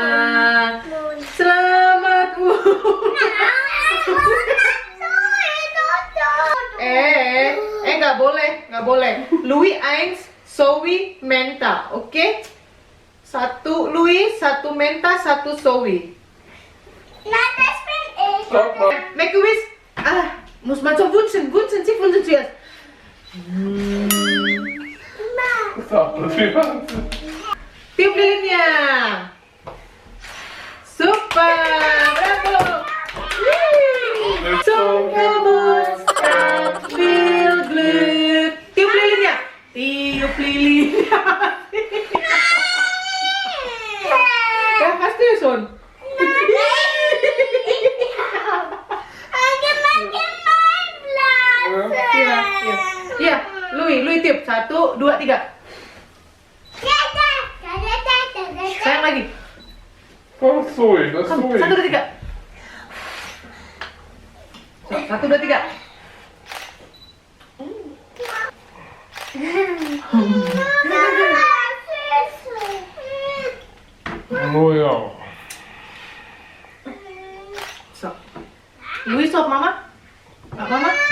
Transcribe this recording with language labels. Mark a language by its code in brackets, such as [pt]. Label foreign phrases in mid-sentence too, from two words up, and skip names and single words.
[id] Selamat ulang. nggak boleh. [de] Louis eins, Zoe Menta, oke? [id] Satu Louis, satu Menta, satu Zoe. Nah, [de] das bin ich. [en] Make a wish. [de] Muss man so wünschen, Sie wünschen zuerst. [id] Tiup lilinnya. [de] Super, bravo. Zum Geburtstag viel Glück. [id] Tiup lilinnya. Tiup lilinnya. [de] Ja, hast du schon? [id] Iya, Louis tiup. 1, 2, 3. Sayang lagi. [de] Oh, Zoe, das ist Kom, Zoe. 1, 2, 3. 1, 2, 3. Oh ja. So. Louis sop mama? Mama?